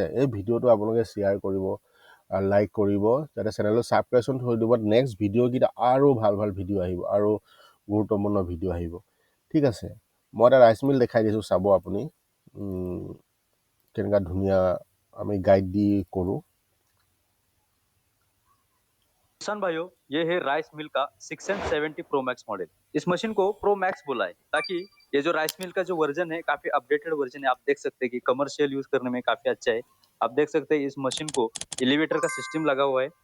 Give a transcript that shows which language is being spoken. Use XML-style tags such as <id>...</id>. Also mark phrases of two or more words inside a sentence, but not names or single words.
<as>এই ভিডিঅ'টো আপোনালোকে শ্বেয়াৰ কৰিব, লাইক কৰিব, যাতে চেনেলটো ছাবস্ক্ৰিপশ্যন থৈ দিব। নেক্সট ভিডিঅ'কেইটা আৰু ভাল ভাল ভিডিঅ' আহিব, আৰু গুৰুত্বপূৰ্ণ ভিডিঅ' আহিব। ঠিক আছে, মই এটা</as> <en>rice mill</en> <as>দেখাই দিছোঁ, চাব আপুনি কেনেকুৱা ধুনীয়া আমি গাইড দি কৰোঁ।</as> <hi>किसान भाइयों, ये है राइस मिल का 670</hi> <en>pro max</en> <hi>मॉडल। इस मशीन को</hi> <en>pro max</en> <hi>बोला है ताकि ये जो राइस मिल का जो वर्जन है काफी</hi> <en>updated version</en> <hi>है। आप देख सकते हैं कि</hi> <en>commercial use</en> <hi>करने में काफी अच्छा है। आप देख सकते हैं इस मशीन को एलिवेटर का सिस्टम लगा हुआ है।</hi>